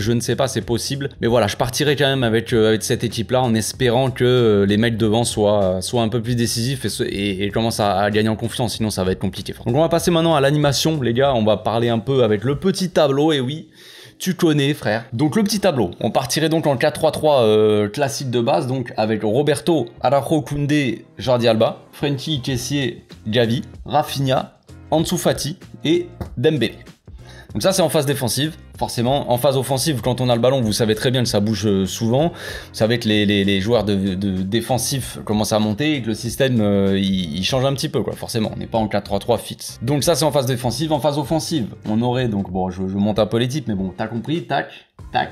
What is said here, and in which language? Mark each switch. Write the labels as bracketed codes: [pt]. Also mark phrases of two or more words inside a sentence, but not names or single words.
[fr] Je ne sais pas, c'est possible. Mais voilà, je partirai quand même avec cette équipe-là, en espérant que les mecs devant soient un peu plus décisifs et commencent à gagner en confiance, sinon ça va être compliqué. Donc on va passer maintenant à l'animation, les gars, on va parler un peu avec le petit tableau, et oui, tu connais, frère. Donc le petit tableau, on partirait donc en 4-3-3 classique de base, donc avec Roberto, Araujo, Koundé, Jordi Alba, Frenkie, Kessié, Gavi, Rafinha, Ansu Fati et Dembélé. Donc ça c'est en phase défensive, forcément. En phase offensive, quand on a le ballon, vous savez très bien que ça bouge souvent. Vous savez que les joueurs de défensifs commencent à monter et que le système il change un petit peu, quoi. Forcément, on n'est pas en 4-3-3 fixe. Donc ça c'est en phase défensive. En phase offensive, on aurait donc, bon, je monte un peu les types, mais bon, t'as compris, tac, tac.